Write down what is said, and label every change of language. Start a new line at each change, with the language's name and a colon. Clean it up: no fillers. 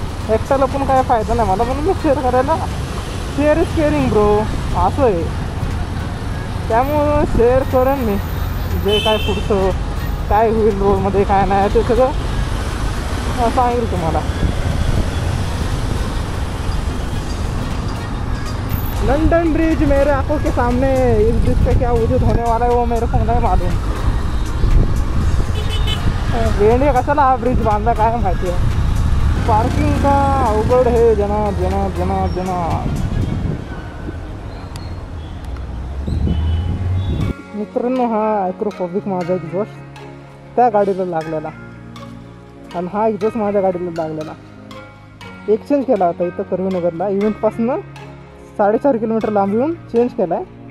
Marathi: एकट्याला पण काय फायदा नाही मला, म्हणून मी शेअर करायला.
English: share is caring bro,
Marathi: असं आहे. त्यामुळं शेअर करेन मी जे काय पुढचं काय होईल रोडमध्ये काय नाही ते सगळं सांगेल तुम्हाला.
Hindi: लंडन ब्रिज मेरे आंखों के सामने, इस ब्रिज पे क्या वजूद होने वाला है वो मेरे को नहीं मालूम.
Marathi: वेंडे कशाला हा ब्रिज बांधला काय माहिती आहे.
Hindi: पार्किंग का अवघड है जनाब जनाब जनाब जनाब.
Marathi: मित्रांनो, हा ॲक्रोफॉबिक माझा एक्झॉस्ट त्या गाडीला लागलेला आणि हा एक्झॉस्ट माझ्या गाडीला लागलेला. एक्सचेंज केला होता इथं कर्वेनगरला. इव्हेंटपासून 4.5 किलोमीटर लांब येऊन चेंज केला आहे.